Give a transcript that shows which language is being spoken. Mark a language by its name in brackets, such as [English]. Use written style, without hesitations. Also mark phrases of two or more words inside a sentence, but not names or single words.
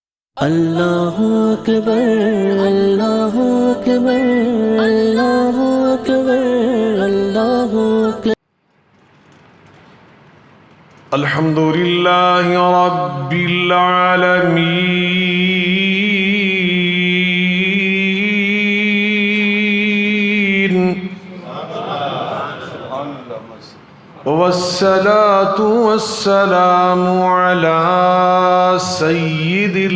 [Arabic] اللہ اکبر اللہ اکبر اللہ اکبر اللہ اکبر الحمد للہ رب العالمین والصلاة والسلام على سید